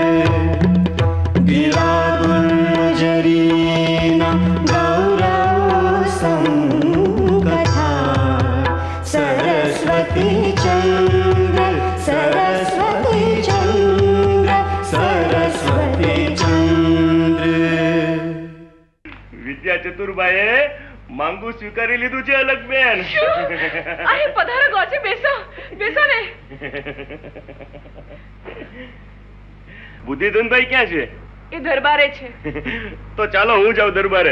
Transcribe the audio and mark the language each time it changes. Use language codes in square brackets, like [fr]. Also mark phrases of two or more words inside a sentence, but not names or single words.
[gu] ગિરાગુર્જરીના ગૌરવસં કથા સરસ્વતી ચંદ્ર સરસ્વતી ચંદ્ર સરસ્વતી ચંદ્ર વિદ્યા ચતુરબાએ માંગુ સ્વીકારી લીધું છે અલગ બેન. અરે પધારો ગોચે, બેસો બેસો ને. બુદ્ધિધનભાઈ ક્યાં છે? એ દરબારે છે. તો ચાલો હું જાઉં દરબારે.